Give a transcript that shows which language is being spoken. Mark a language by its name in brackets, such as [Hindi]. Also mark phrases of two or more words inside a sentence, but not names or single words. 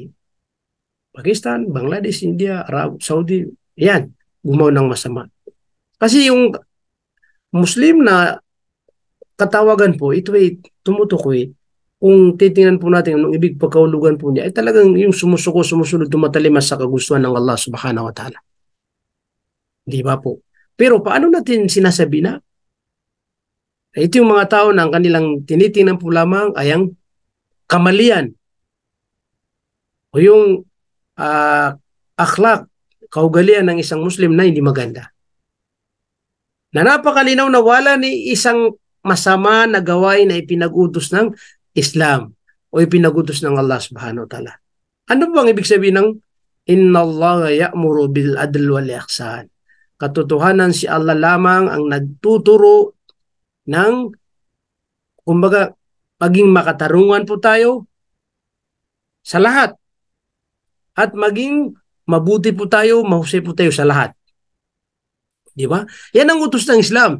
[Filipino] Pakistan, Bangladesh, India, Arab, Saudi, yan, gumawa ng masama. Kasi yung Muslim na katawagan po, ito ay tumutukoy. Kung titingnan po natin anong ibig pagkahulugan po niya, ay talagang yung sumusunod, tumatalimas sa kagustuhan ng Allah [Arabic] سبحانه وتعالى. [Filipino] Di ba po? Pero paano natin sinasabi na ito yung mga tao na ang kanilang tinitingnan po lamang ay ang kamalian o yung akhlak, kaugalian ng isang Muslim na hindi maganda. Na napakalinaw na wala ni isang masama na gawain na ipinag-utos ng Islam. o ipinagutos ng Allah [Arabic] سبحانه وتعالى. [Filipino] Ano bang ibig sabihin ng [Arabic] إن الله يأمر بالعدل والإحسان? [Filipino] Katotohanan si Allah lamang ang nagtuturo ng, kumbaga, maging makatarungan po tayo sa lahat at maging mabuti po tayo, mahusay po tayo sa lahat. Di ba? Yan ang utos ng Islam.